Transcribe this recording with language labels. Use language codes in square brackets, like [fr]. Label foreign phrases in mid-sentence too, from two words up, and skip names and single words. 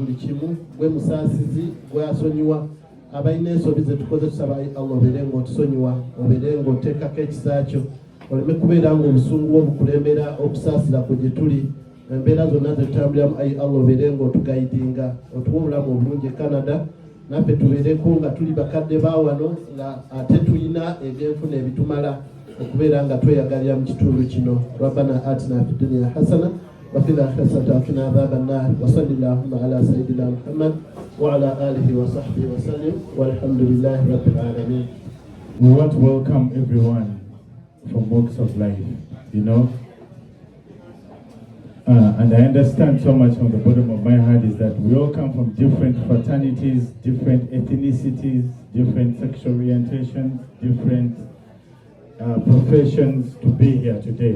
[lg] buli kimu gwe musaasizi gwe asonyiwa abalina ensobi ze tukoze tusaba ai Allah obeere ng'otusonyiwa obeere ng'oteekako ekisa kyo oleme kubeera ng'obusungu obukulembera okusaasira ku gye tuli embeera zonna zetutambuliramu ayi Allah obeere ng'otugayidinga otuwa obulamu obulungi e Canada naffe tubeereko nga tuli bakadde ba wano nga ate tulina ebyenfuna ebitumala okubeera nga tweyagalira mu kitundu kino. [ar] ربنا آتنا في الدنيا حسنة وفي الآخرة وقنا عذاب النار وصلى الله على سيدنا محمد وعلى آله وصحبه وسلم والحمد لله رب العالمين. [en] We want to welcome everyone from walks of life, you know. And I understand so much from the bottom of my heart is that we all come from different fraternities, different ethnicities, different sexual orientations, different professions to be here today.